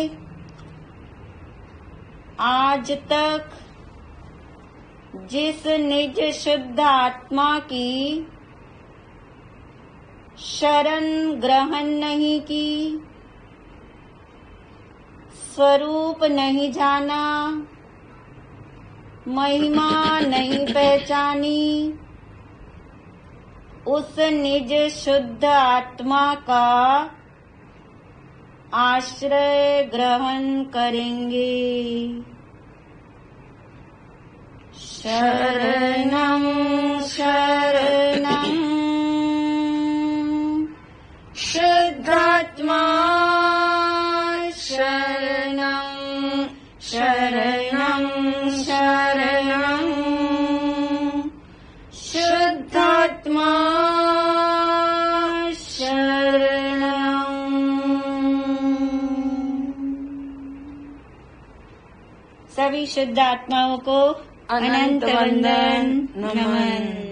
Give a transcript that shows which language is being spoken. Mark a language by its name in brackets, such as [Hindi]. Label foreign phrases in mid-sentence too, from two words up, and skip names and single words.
[Hindi] आज तक जिस निज शुद्ध आत्मा की शरण ग्रहण नहीं की स्वरूप नहीं जाना महिमा नहीं पहचानी उस निज शुद्ध आत्मा का आश्रय ग्रहण करेंगे शरणं [Sanskrit] शरणं शुद्धात्मा शरणं शरणं शरणं शुद्धात्मा [Hindi] सभी शुद्ध आत्माओं को अनंत वंदन नमन।